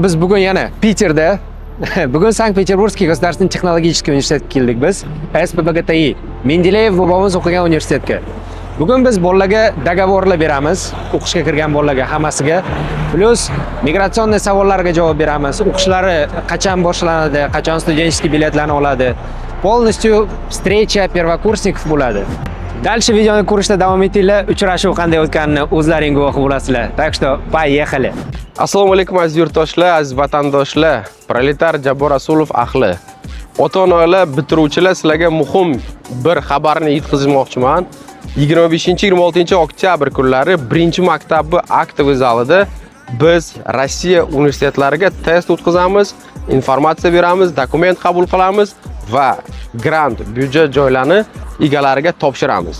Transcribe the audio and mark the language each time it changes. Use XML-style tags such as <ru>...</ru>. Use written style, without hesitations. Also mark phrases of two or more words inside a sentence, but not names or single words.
<uz>Biz bugun yana Piterda, bugun Sankt-Peterburgskiy Государственный технологический universitetga keldik biz. SPBGTI, Mendeleyev bobomiz o'qigan universitetga. Bugun biz bolalarga договорlar beramiz, o'qishga kirgan bolalarga hammasiga. Plus migratsionniy savollarga javob beramiz. O'qishlari qachon boshlanadi, qachon studentskiy biletlarni oladi.</uz> <ru>Полностью встреча первокурсников bo'ladi.</ru> <uz>Дальше videoni ko'rishda davom etinglar. Uchrashuv qanday o'tganini o'zlaring guvohi bo'lasizlar.</uz> <ru>Так что, поехали.</ru> <uz>Assalomu alaykum aziz yurtdoshlar, aziz vatandoshlar, proletar Jabor Rasulov ahli. Ota-onalar, bitiruvchilar, sizlarga muhim bir xabarni yetkazmoqchiman. 25-26 oktyabr kunlari 1-maktabi aktiv zalida biz Rossiya universitetlariga test o'tkazamiz, informatsiya beramiz, dokument qabul qilamiz va grant byudjet joylarini egalariga topshiramiz.</uz>